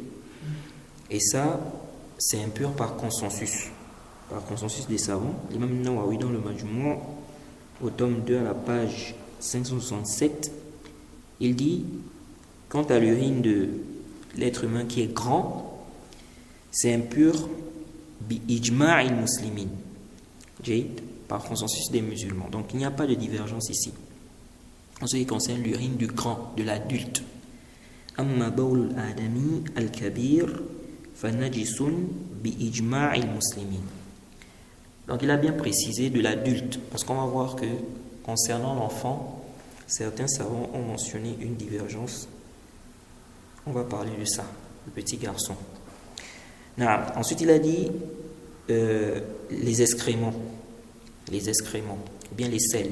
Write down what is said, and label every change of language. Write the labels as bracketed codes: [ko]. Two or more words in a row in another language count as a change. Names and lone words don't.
[fr] Et ça, c'est impur par consensus des savants. L'imam Nawawi dans le Majmou', au tome 2 à la page 567, il dit, quant à l'urine de l'être humain qui est grand, c'est impur [ar] بإجماع المسلمين, [fr] Jade, par consensus des musulmans. Donc il n'y a pas de divergence ici en ce qui concerne l'urine du grand, de l'adulte. [ar] أما بول الآدمي الكبير فنجس بإجماع المسلمين. [fr] Donc il a bien précisé de l'adulte, parce qu'on va voir que concernant l'enfant, certains savants ont mentionné une divergence. On va parler de ça, le petit garçon. Ensuite il a dit les excréments, ou bien les selles.